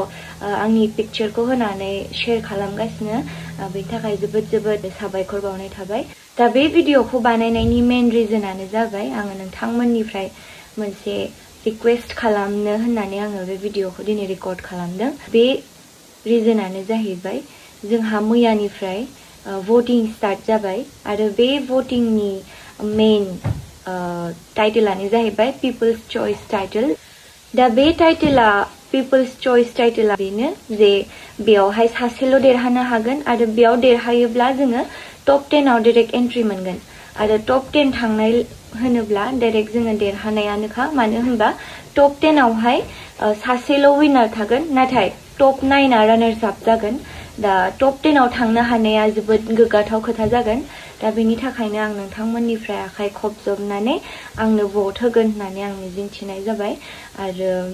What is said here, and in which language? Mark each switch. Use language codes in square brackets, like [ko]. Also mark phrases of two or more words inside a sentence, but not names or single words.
[brx] आंनि पिक्चारखौ होनानै शेयार खालामगासिनो बेनि थाखाय जोबोद साबायखर बावनाय थाबाय दा बे भिडिअखौ बानायनायनि मेन रिजनानो जाबाय आङो नोंथांमोननिफ्राय मोनसे रिक्वेस्ट खालामनो होननानै आङो बे भिडिअखौ दिनै रेकर्ड खालामदों बे रिजनानो जाहैबाय जोंहा मैयानिफ्राय [en] voting start [brx] जाबाय आरो बे votingनि मेन टाइटलानो जाहैबाय People's Choice टाइटल दा बे टाइटला People's Choice टाइटला बेनो जे बेयावहाय सासेल' देरहानो हागोन आरो बेयाव देरहायोब्ला जोङो टप 10 आव [en] direct entry [brx] मोनगोन आरो टप 10 थांनाय होनोब्ला डाइरेक्ट जोङो देरहानायानोखा मानो होनबा टप 10 आवहाय सासेल' विनार थागोन नाथाय टप 9 आ [en] runners up [brx] जागोन दा टप 10 आव थांनो हानाया जोबोद गोग्गाथाव खोथा जागोन दा बेनि थाखायनो आं नोंथांमोननिफ्राय आखाइ खबजबनानै आंनो भट होगोन होननानै आं मिजिंथिनाय जाबाय आरो